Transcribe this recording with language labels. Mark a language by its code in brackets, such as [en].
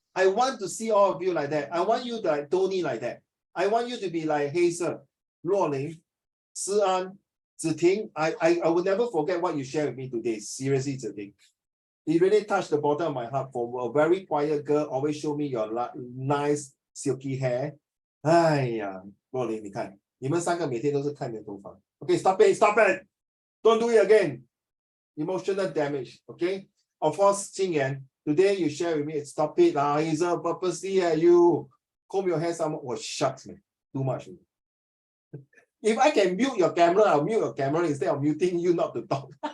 [en] I want to see all of you like that. I want you to like Tony like that. I want you to be like Hazel, Luo Ling, Si An, Ziting. I will never forget what you shared with me today. Seriously, Ziting. It really touched the bottom of my heart. For a very quiet girl, always show me your nice silky hair. [zh] 哎呀，若琳，你看，你们三个每天都是看你的头发。 [en] Okay, stop it, stop it. Don't do it again. Emotional damage. Okay. Of course, Qingyan, today you share with me. Stop it, Hazel. Purposely, you comb your hair some. Oh, shucks, man. Too much. If I can mute your camera, I'll mute your camera instead of muting you not to talk.